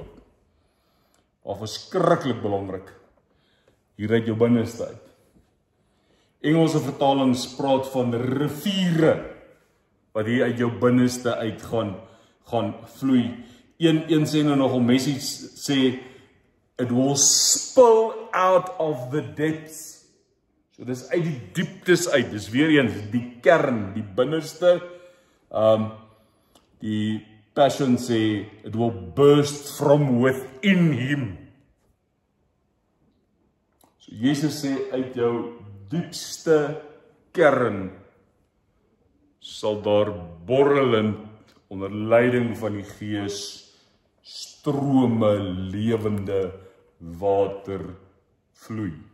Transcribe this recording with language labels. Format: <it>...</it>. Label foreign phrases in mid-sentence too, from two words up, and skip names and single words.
<af>Of verskriklik belangrik. Hier uit jou binneste uit. Engelse vertalings praat van riviere wat hier uit jou binneste uit gaan vloei. Een sê nou nog 'n message sê</af> <en>it will spill out of the depths.</en> <af>So dis uit die dieptes uit. Dis weer eens die kern, die binneste. Die Passion sê</af> <en>it will burst from within him.</en> <af>So Jesus sê uit jou diepste kern sal daar borrelend onder leiding van die Gees strome lewende water vloei.</af>